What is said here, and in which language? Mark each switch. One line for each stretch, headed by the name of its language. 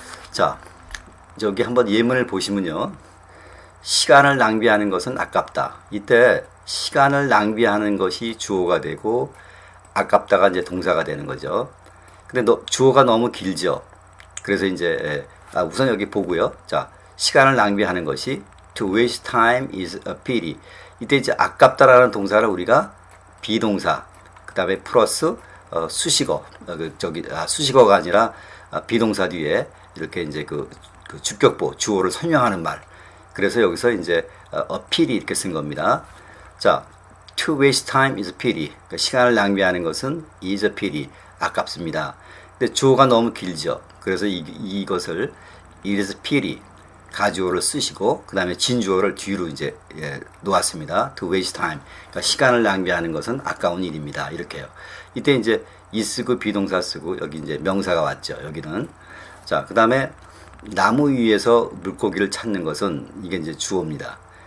Korean: 자, 여기 한번 예문을 보시면요. 시간을 낭비하는 것은 아깝다. 이때 시간을 낭비하는 것이 주어가 되고 아깝다가 이제 동사가 되는 거죠. 근데 주어가 너무 길죠. 그래서 이제 우선 여기 보고요. 자, 시간을 낭비하는 것이
English: to waste time is a pity.
Korean: 이때 이제 아깝다라는 동사를 우리가 비동사, 그 다음에 플러스 수식어, 수식어가 아니라 비동사 뒤에 이렇게 이제 그 주격보, 주어를 설명하는 말. 그래서 여기서 이제
English: a pity
Korean: 이렇게 쓴 겁니다.
English: 자, to waste time is a pity.
Korean: 그러니까 시간을 낭비하는 것은
English: is a pity.
Korean: 아깝습니다. 근데 주어가 너무 길죠. 그래서 이것을
English: it is a pity.
Korean: 가주어를 쓰시고 그 다음에 진주어를 뒤로 이제 놓았습니다.
English: To waste time.
Korean: 그러니까 시간을 낭비하는 것은 아까운 일입니다. 이렇게요. 이때 이제 이 쓰고 비동사 쓰고 여기 이제 명사가 왔죠. 여기는. 자, 그 다음에 나무 위에서 물고기를 찾는 것은 이게 이제 주어입니다.